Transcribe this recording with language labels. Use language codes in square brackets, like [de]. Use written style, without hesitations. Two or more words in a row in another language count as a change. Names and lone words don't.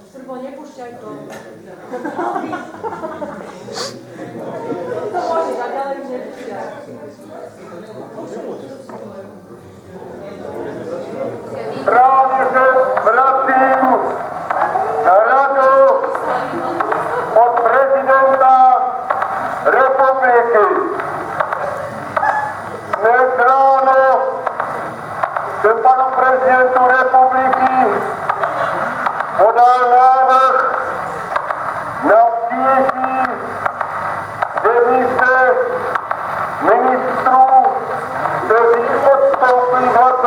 [sk] nepúšťaj to. To môžeš, a ďalej už nepúšťaj. [cs] Právě se vracím na radu od prezidenta republiky. Dnes ráno jsem panu prezidentu republiky podal návrh na přijetí demise ministrů, kteří odstoupili 20.